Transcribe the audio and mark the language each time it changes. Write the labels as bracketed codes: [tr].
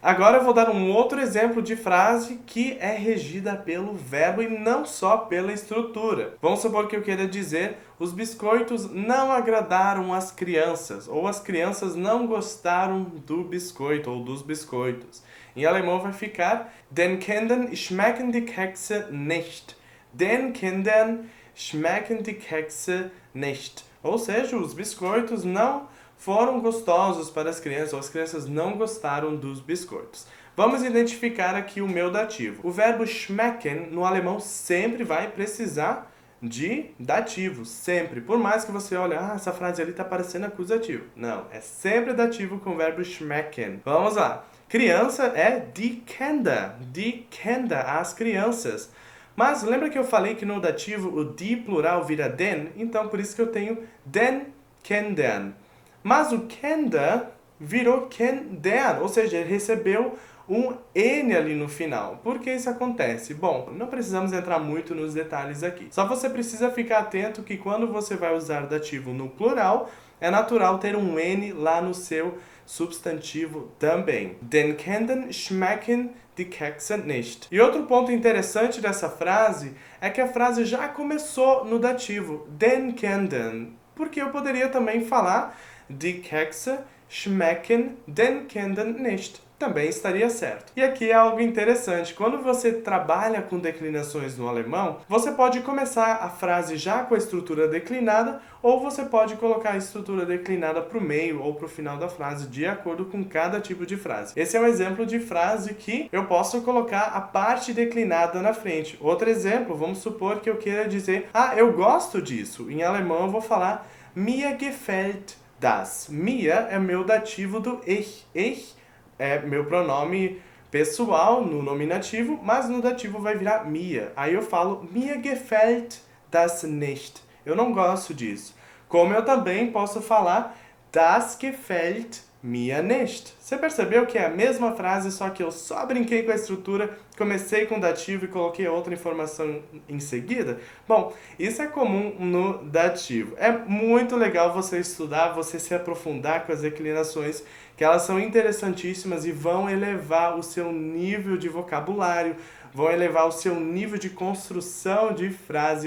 [pt] Agora eu vou dar um outro exemplo de frase que é regida pelo verbo e não só pela estrutura. Vamos supor que eu queira dizer: os biscoitos não agradaram as crianças, ou as crianças não gostaram do biscoito ou dos biscoitos. Em alemão vai ficar [de] Den Kindern schmecken die Kekse nicht. Den Kindern schmecken die Kekse nicht. [pt] Ou seja, os biscoitos não foram gostosos para as crianças, ou as crianças não gostaram dos biscoitos. Vamos identificar aqui o meu dativo. O verbo schmecken no alemão sempre vai precisar de dativo, sempre. Por mais que você olhe, essa frase ali está parecendo acusativo. Não, é sempre dativo com o verbo schmecken. Vamos lá. Criança é die Kinder, as crianças. Mas lembra que eu falei que no dativo o die plural vira den? Então por isso que eu tenho [de] den Kindern. [pt] Mas o Kinder virou Kindern, ou seja, ele recebeu um N ali no final. Por que isso acontece? Bom, não precisamos entrar muito nos detalhes aqui. Só você precisa ficar atento que quando você vai usar dativo no plural, é natural ter um N lá no seu substantivo também. [de] Den Kindern schmecken die Kekse nicht. [pt] E outro ponto interessante dessa frase é que a frase já começou no dativo, [de] den Kindern, [pt] porque eu poderia também falar [de] Die Kekse schmecken den Kindern nicht. [pt] Também estaria certo. E aqui é algo interessante. Quando você trabalha com declinações no alemão, você pode começar a frase já com a estrutura declinada, ou você pode colocar a estrutura declinada para o meio ou para o final da frase, de acordo com cada tipo de frase. Esse é um exemplo de frase que eu posso colocar a parte declinada na frente. Outro exemplo, vamos supor que eu queira dizer, eu gosto disso. Em alemão eu vou falar [de] mir gefällt das. [pt] Mir é meu dativo do ich. Ich é meu pronome pessoal no nominativo, mas no dativo vai virar mir. Aí eu falo [de] mir gefällt das nicht. [pt] Eu não gosto disso. Como eu também posso falar [de] das gefällt mir nicht. [pt] Você percebeu que é a mesma frase, só que eu só brinquei com a estrutura, comecei com o dativo e coloquei outra informação em seguida? Bom, isso é comum no dativo. É muito legal você estudar, você se aprofundar com as declinações, que elas são interessantíssimas e vão elevar o seu nível de vocabulário, vão elevar o seu nível de construção de frase.